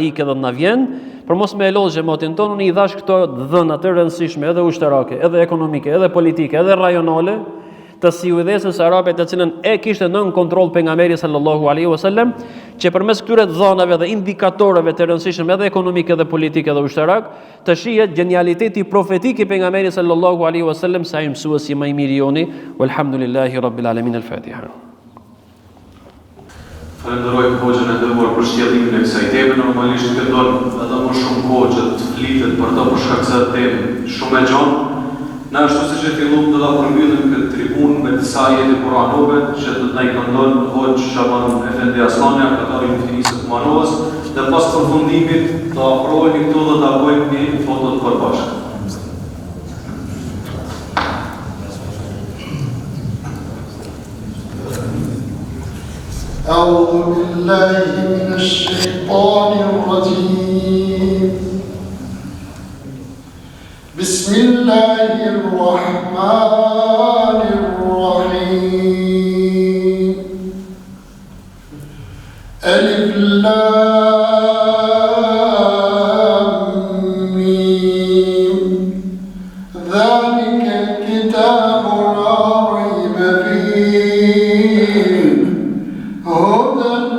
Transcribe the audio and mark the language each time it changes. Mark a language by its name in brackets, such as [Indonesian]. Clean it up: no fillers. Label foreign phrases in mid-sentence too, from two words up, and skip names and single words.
[Albanian] ikë edhe të na vjen, por mos me lodhë xhamatin tonë, unë i dhash këto dhëna të rëndësishme, edhe ushtarake, edhe ekonomike, edhe politike, edhe rajonale, të Sivudhesës arabe të cilën e kishte nën kontroll pejgamberi [Arabic] صلى الله عليه وسلم, [Albanian] që përmes këtyre dhënave dhe indikatorëve të rëndësishëm edhe ekonomike dhe politike dhe ushtarak, të shihet genialiteti profetik i pejgamberit [Arabic] صلى الله عليه وسلم [Albanian] sa i mësuesi më i mirë joni. [Arabic] والحمد لله رب العالمين. Al-Fatiha. [Albanian] Falenderoj Hoxhën e nderuar për sjelljen e kësaj teme. Normalisht këndon edhe më shumë kohë që të flitet për të për shkak se temë shumë e gjatë. Na ashtu siç e filluam të la përmbyllim këtë tribunë me disa ajete kuranore që do të na i këndon Hoxh Shaban Efendi Aslani, akatari i Muftinisë të Manovës, dhe pas përfundimit të afrohemi këtu dhe ta bëjmë një foto të përbashkët. [Arabic] أعوذ بالله من الشيطان الرجيم بسم الله الرحمن الرحيم ألف لام ميم ذلك الكتاب لا ريب فيه هدى